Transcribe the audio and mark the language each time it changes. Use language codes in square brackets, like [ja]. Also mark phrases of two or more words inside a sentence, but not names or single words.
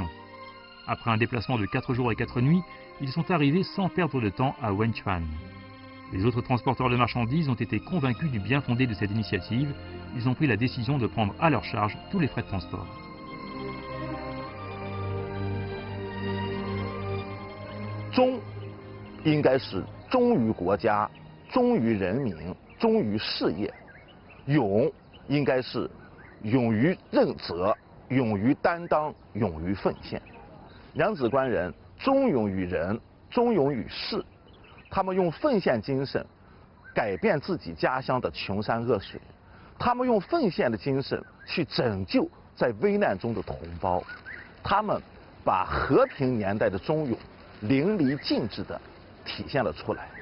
[fr] Après un déplacement de 4 jours et 4 nuits, ils sont arrivés sans perdre de temps à Wenchuan. Les autres transporteurs de marchandises ont été convaincus du bien fondé de cette initiative. Ils ont pris la décision de prendre à leur charge tous les frais de transport. [zh] 忠应该是忠于国家、忠于人民、忠于事业；勇应该是勇于任责、勇于担当、勇于奉献。娘子关人忠勇于人，忠勇于事，他们用奉献精神改变自己家乡的穷山恶水，他们用奉献的精神去拯救在危难中的同胞，他们把和平年代的忠勇淋漓尽致地体现了出来。